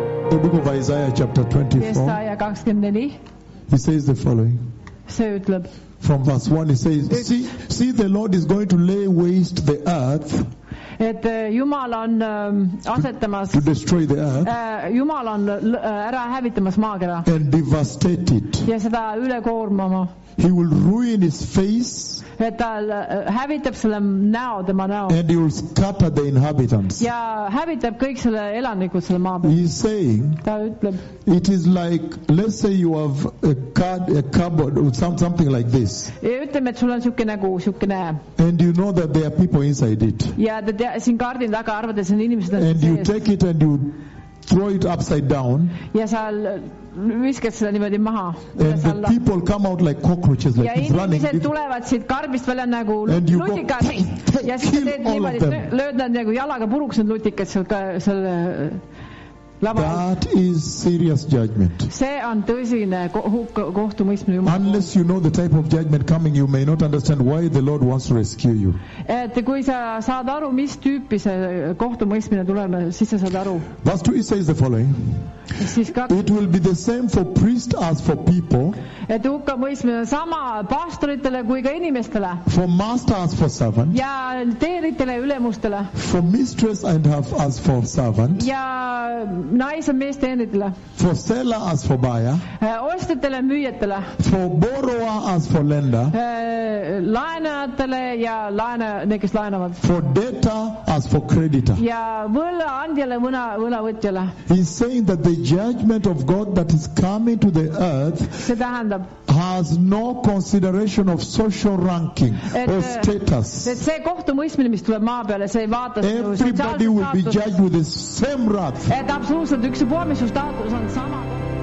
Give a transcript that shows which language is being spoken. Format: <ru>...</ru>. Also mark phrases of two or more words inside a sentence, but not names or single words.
<en>The book of Isaiah chapter 24.</en> <et>Jesaja 24.</et> <en>He says the following.</en> <et>See ütleb.</et> <en>From verse 1 he says, see the Lord is going to lay waste the earth.</en> <et>Et Jumal on asetamas,</et> <en>to destroy the earth.</en> <et>Jumal on ära hävitamas maakera.</et> <en>And devastate it.</en> <et>Ja seda üle koormama.</et> <en>He will ruin his face.</en> <et>Et ta hävitab selle näo, tema näo.</et> <en>And he will scatter the inhabitants.</en> <et>Ja hävitab kõik selle elanikud selle maa peal.</et> <en>He is saying,</en> <et>ta ütleb,</et> <en>it is like, let's say you have a cupboard or something like this.</en> <et>Ütleme, et sul on siukene.</et> <en>And you know that there are people inside it.</en> <et>Ja te siin kaardin taga arvate, see on inimesed.</et> <en>And you take it and you throw it upside down.</en> <et>Ja seal viskad seda niimoodi maha.</et> <en>And the people come out like cockroaches, like</en> <et>ja inimesed tulevad siit karbist välja nagu lutikad. Ja siis te teed niimoodi, lööd nad nagu jalaga puruks need lutikad selle lava.</et> <en>That is serious judgment.</en> <et>See on tõsine kohtumõistmine Jumala.</et> <en>Unless you know the type of judgment coming, you may not understand why the Lord wants to rescue you.</en> <et>Et kui sa saad aru, mis tüüpi see kohtumõistmine tuleb, siis sa saad aru.</et> <en>Verse 2 says the following. It will be the same for priests as for people.</en> <et>Et hukkamõistmine sama pastoritele kui ka inimestele.</et> <en>For master as for servant.</en> <et>Ja teeritele ja ülemustele.</et> <en>For mistress and as for servant.</en> <et>Ja naise meesteenritele.</et> <en>For seller as for buyer.</en> <et>Ostjatele, müüjatele.</et> <en>For borrower as for lender.</en> <et>Laenajatele ja need, kes laenavad.</et> <en>For debtor as for creditor.</en> <et>Ja võlaandjale, võlavõtjale.</et> <en>He's saying that the judgment of God that is coming to the earth</en> <et>see tähendab,</et> <en>has no consideration of social ranking or status.</en> <et>Et see kohtumõistmine, mis tuleb maa peale, see ei vaata</et> <en>everybody will be judged with the same wrath.</en> <et>Et absoluutselt ükspuha, mis su staatus on sama.</et>